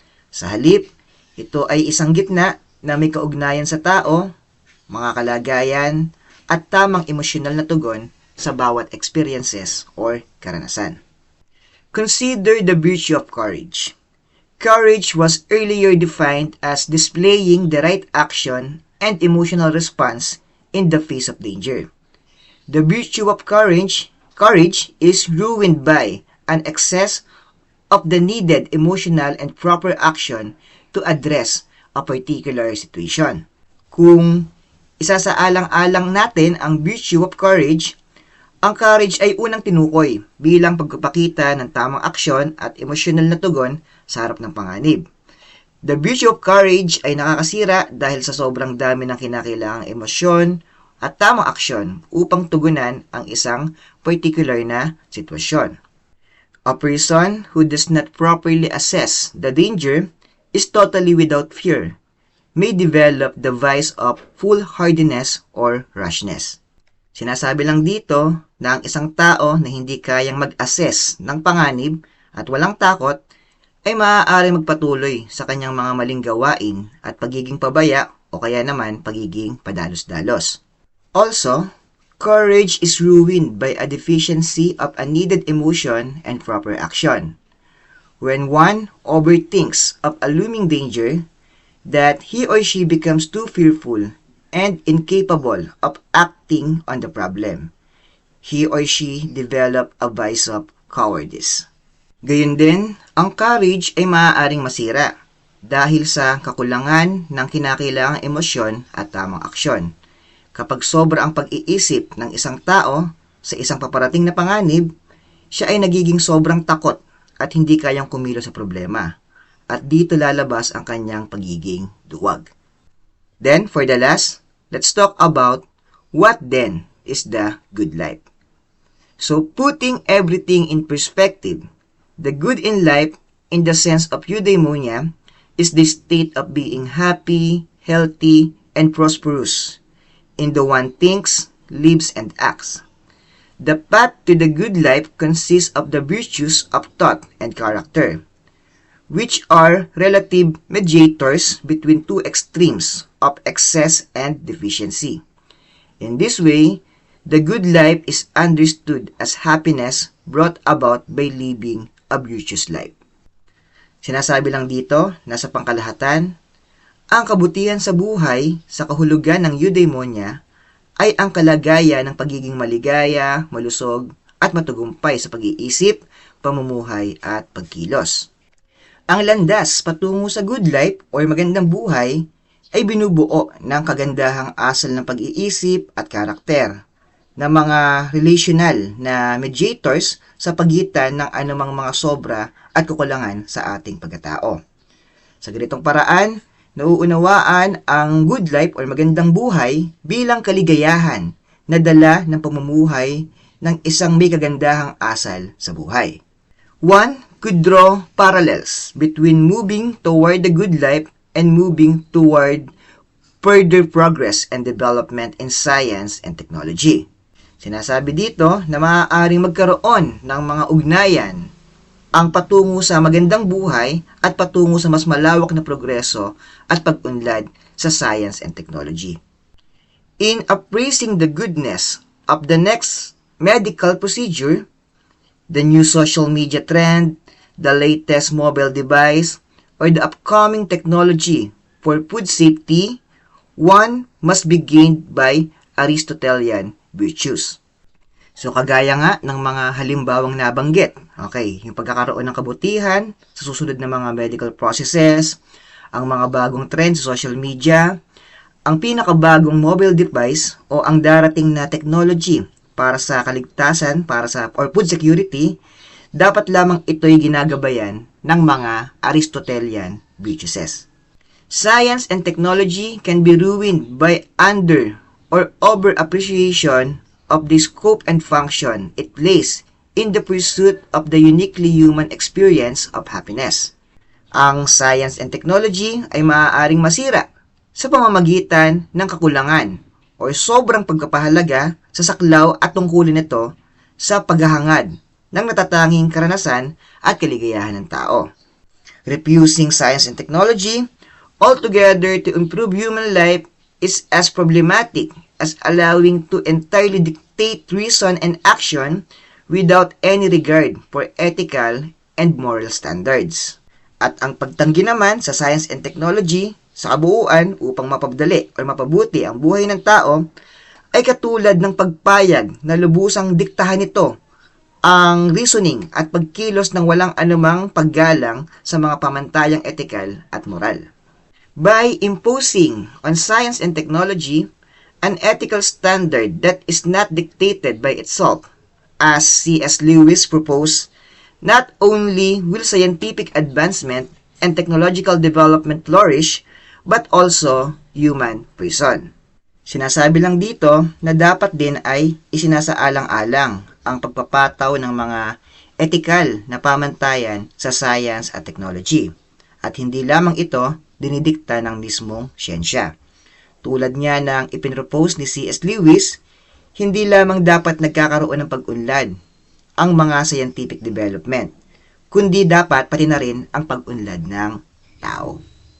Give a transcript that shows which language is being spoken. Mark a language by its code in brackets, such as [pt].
[tl] Sa halip, ito ay isang gitna na may kaugnayan sa tao, mga kalagayan, at tamang emosyonal na tugon sa bawat [en] experiences or [tl] karanasan. [en] Consider the virtue of courage. Courage was earlier defined as displaying the right action and emotional response in the face of danger. The virtue of courage is ruined by an excess of the needed emotional and proper action to address a particular situation. [tl] Kung isasaalang-alang natin ang [en] virtue of courage, [tl] ang courage ay unang tinukoy bilang pagpapakita ng tamang aksyon at emosyonal na tugon sa harap ng panganib. [en] The virtue of courage [tl] ay nakakasira dahil sa sobrang dami ng kinakailangang emosyon at tamang aksyon upang tugunan ang isang particular na sitwasyon. [en] A person who does not properly assess the danger is totally without fear may develop the vice of foolhardiness or rashness. [tl] Sinasabi lang dito na ang isang tao na hindi kayang mag-assess ng panganib at walang takot ay maaaring magpatuloy sa kanyang mga maling gawain at pagiging pabaya o kaya naman pagiging padalos-dalos. [en] Also, courage is ruined by a deficiency of a needed emotion and proper action. When one overthinks of a looming danger, that he or she becomes too fearful and incapable of acting on the problem. He or she develop a vice of cowardice. [tl] Gayun din, ang courage ay maaaring masira dahil sa kakulangan ng kinakailangang emosyon at tamang aksyon. Kapag sobra ang pag-iisip ng isang tao sa isang paparating na panganib, siya ay nagiging sobrang takot at hindi kayang kumilos sa problema. At dito lalabas ang kanyang pagiging duwag. [en] Then, for the last, let's talk about what then is the good life. So, putting everything in perspective, the good in life, in the sense of eudaimonia, is the state of being happy, healthy, and prosperous in the one thinks, lives, and acts. The path to the good life consists of the virtues of thought and character, which are relative mediators between two extremes of excess and deficiency. In this way, the good life is understood as happiness brought about by living a virtuous life. [tl] Sinasabi lang dito na sa pangkalahatan, ang kabutihan sa buhay sa kahulugan ng eudaimonia ay ang kalagayan ng pagiging maligaya, malusog, at matagumpay sa pag-iisip, pamumuhay, at pagkilos. Ang landas patungo sa good life o magandang buhay ay binubuo ng kagandahang asal ng pag-iisip at karakter na mga relational na mediators sa pagitan ng anumang mga sobra at kakulangan sa ating pagkatao. Sa ganitong paraan, nauunawaan ang good life o magandang buhay bilang kaligayahan na dala ng pamumuhay ng isang may kagandahang asal sa buhay. [en] One could draw parallels between moving toward the good life and moving toward further progress and development in science and technology. [tl] Sinasabi dito na maaaring magkaroon ng mga ugnayan ang patungo sa magandang buhay at patungo sa mas malawak na progreso at pag-unlad sa science and technology. [en] In appraising the goodness of the next medical procedure, the new social media trend, the latest mobile device, or the upcoming technology for food safety, one must be gained by Aristotelian virtues. [tl] So, kagaya nga ng mga halimbawang nabanggit, okay, yung pagkakaroon ng kabutihan sa susunod na mga [en] medical processes, [tl] ang mga bagong trend sa social media, ang pinakabagong mobile device o ang darating na technology para sa kaligtasan, [en] or food security, [tl] dapat lamang ito'y ginagabayan ng mga Aristotelian virtues. [en] Science and technology can be ruined by under or over appreciation of the scope and function it plays in the pursuit of the uniquely human experience of happiness. [tl] Ang science and technology ay maaaring masira sa pamamagitan ng kakulangan o sobrang pagkapahalaga sa saklaw at tungkulin nito sa paghahangad ng natatanging karanasan at kaligayahan ng tao. [en] Refusing science and technology altogether to improve human life is as problematic as allowing to entirely dictate reason and action without any regard for ethical and moral standards. [tl] At ang pagtanggi naman sa science and technology sa kabuuan upang mapapadali o mapabuti ang buhay ng tao ay katulad ng pagpayag na lubusang diktahan nito ang reasoning at pagkilos ng walang anumang paggalang sa mga pamantayang ethical at moral. [en] By imposing on science and technology an ethical standard that is not dictated by itself, as C.S. Lewis proposed, not only will scientific advancement and technological development flourish, but also human prison. [tl] Sinasabi lang dito na dapat din ay isinasaalang-alang ang pagpapataw ng mga ethical na pamantayan sa science at technology, at hindi lamang ito dinidikta ng mismong siyensya. Tulad niya ng ipinropose ni C.S. Lewis, hindi lamang dapat nagkakaroon ng pag-unlad ang mga scientific development, kundi dapat pati na rin ang pag-unlad ng tao.